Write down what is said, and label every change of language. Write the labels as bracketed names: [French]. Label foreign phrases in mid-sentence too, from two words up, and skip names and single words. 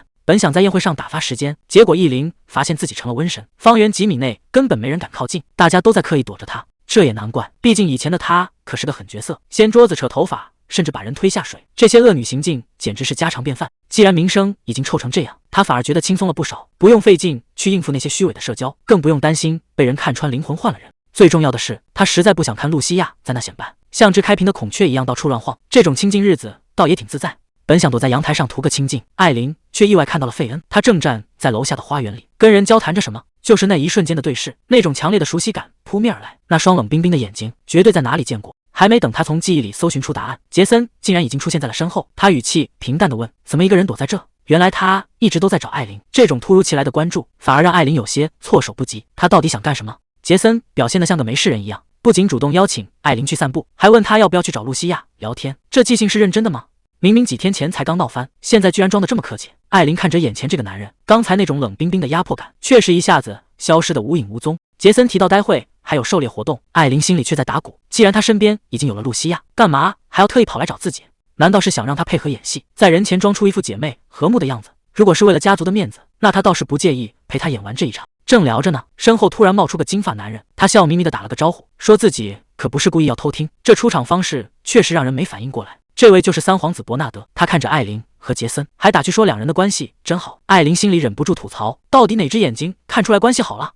[Chinese] 本想在宴會上打發時間，結果一臨發現自己成了瘟神，方圓幾米內根本沒人敢靠近，大家都在刻意躲着他。這也難怪，畢竟以前的他可是個狠角色，掀桌子扯頭髮，甚至把人推下水，這些惡女行徑簡直是家常便飯。既然名聲已經臭成這樣，他反而覺得輕鬆了不少，不用費勁去應付那些虛偽的社交，更不用擔心被人看穿靈魂換了人。最重要的是，他實在不想看露西亞在那顯擺，像只開屏的孔雀一樣到處亂晃，這種清靜日子倒也挺自在。本想躲在陽台上圖個清靜，艾琳卻意外看到了費恩，他正站在樓下的花園裡，跟人交談着什麼。就是那一瞬間的對視，那種強烈的熟悉感撲面而來，那雙冷冰冰的眼睛絕對在哪裡見過。還沒等他從記憶裡搜尋出答案，傑森竟然已經出現在了身後。他語氣平淡地問：“怎麼一個人躲在這？”原來他一直都在找艾琳，這種突如其來的關注反而讓艾琳有些措手不及。他到底想幹什麼？傑森表現得像個沒事人一樣，不僅主動邀請艾琳去散步，還問他要不要去找露西亞聊天。這記性是認真的嗎？明明幾天前才剛鬧翻，現在居然裝得這麼客氣。艾琳看着眼前這個男人，剛才那種冷冰冰的壓迫感確實一下子消失得無影無蹤。傑森提到待會還有狩獵活動，艾琳心裡卻在打鼓。既然他身邊已經有了露西亞，幹嘛還要特意跑來找自己？難道是想讓他配合演戲，在人前裝出一副姐妹和睦的樣子？如果是為了家族的面子，那他倒是不介意陪他演完這一場。正聊着呢，身後突然冒出個金髮男人，他笑眯眯地打了個招呼，說自己可不是故意要偷聽。這出場方式確實讓人沒反應過來。這位就是三皇子伯納德。他看着艾琳和傑森，還打趣說兩人的關係真好。艾琳心裡忍不住吐槽，到底哪隻眼睛看出來關係好了？